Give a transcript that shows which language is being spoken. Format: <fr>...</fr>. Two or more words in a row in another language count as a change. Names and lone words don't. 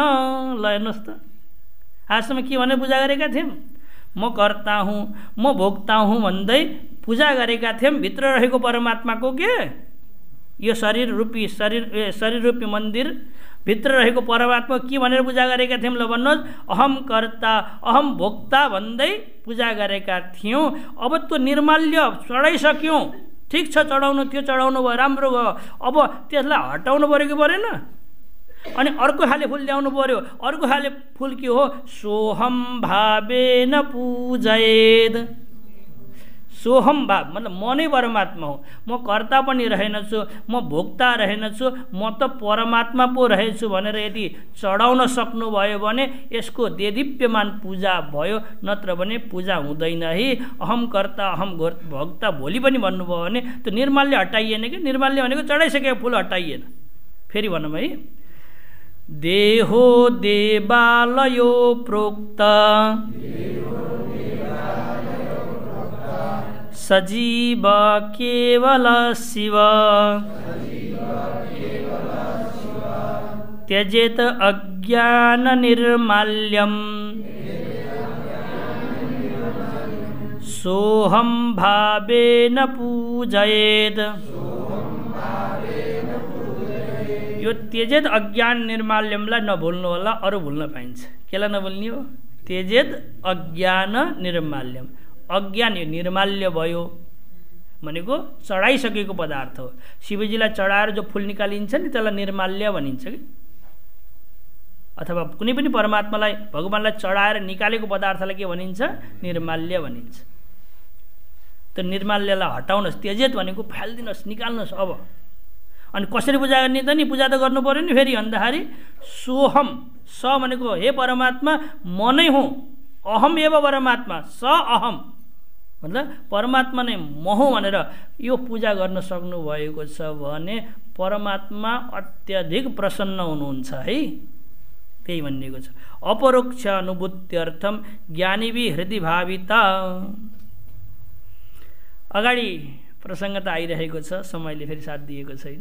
<ne>ल हेर्नुहोस् त, आजसम्म के भनेर पूजा गरेका थियौँ? म कर्ता हुँ, म भोक्ता हुँ भन्दै पूजा गरेका थियौँ। भित्र रहेको परमात्माको के यो शरीर रूपी मन्दिर भित्र रहेको परमात्मा के भनेर पूजा गरेका थियौँ? ल भन्नुहोस्।</ne> <sa>अहम कर्ता अहम भोक्ता</sa> <ne>भन्दै पूजा गरेका थियौँ। अब त्यो निर्माल्य चढाइसक्यौँ, ठिक छ, चढाउनु थियो, चढाउनु भयो, राम्रो भयो। अब त्यसलाई हटाउनु पऱ्यो कि परेन? अनि अर्को खाले फुल ल्याउनु पर्यो। अर्को खाले फुल के हो?</ne> <sa>सोहम भावेन पूजयेत।</sa> <ne>सोहम भाव मतलब म नै परमात्मा हो। म कर्ता पनि रहेनछु, म भोक्ता रहेनछु, म त परमात्मा पो रहेछु भनेर यदि चढाउन सक्नुभयो भने यसको देदीप्यमान पूजा भयो, नत्र भने पूजा हुँदैन है।</ne> <sa>अहम कर्ता अहम भोक्ता</sa> <ne>भोलि पनि भन्नुभयो भने त्यो निर्माल्य हटाइएन कि। निर्माल्य भनेको चढाइसकेको फुल हटाइएन। फेरि भनौँ है।</ne> <sa>देहो देवालयो प्रोक्त सजीव केवल शिव त्यजेत अज्ञान निर्माल्यम सोहम भावेन पूजयेत।</sa> <ne>यो</ne> <sa>त्यजेत अज्ञान निर्माल्यमलाई</sa> <ne>नभुल्नु होला, अरू भुल्न पाइन्छ। केलाई नभुल्ने हो?</ne> <sa>त्यजेत अज्ञान निर्माल्यम।</sa> <ne>अज्ञान यो निर्माल्य भयो भनेको चढाइसकेको पदार्थ हो। शिवजीलाई चढाएर जो फुल निकालिन्छ नि त्यसलाई निर्माल्य भनिन्छ कि, अथवा कुनै पनि परमात्मालाई भगवानलाई चढाएर निकालेको पदार्थलाई के भनिन्छ? निर्माल्य भनिन्छ। त्यो निर्माल्यलाई हटाउनुहोस्, त्यजेत भनेको फालिदिनुहोस्, निकाल्नुहोस्। अब अनि कसरी पूजा गर्ने त नि? पूजा त गर्नु पर्यो नि फेरि भन्दाखेरि सोहम, स भनेको हे परमात्मा म नै हुँ,</ne> <sa>अहम एव परमात्मा, स अहम</sa> <ne>मतलब परमात्मा नै म हुँ भनेर यो पूजा गर्न सक्नुभएको छ भने परमात्मा अत्यधिक प्रसन्न हुनुहुन्छ है। त्यही भनिएको छ।</ne> <sa>अपरोक्ष अनुभूत्यर्थम ज्ञानीवि हृदय भाविता।</sa> <ne>अगाडि प्रसङ्ग त आइरहेको छ, समयले फेरि साथ दिएको छैन।</ne>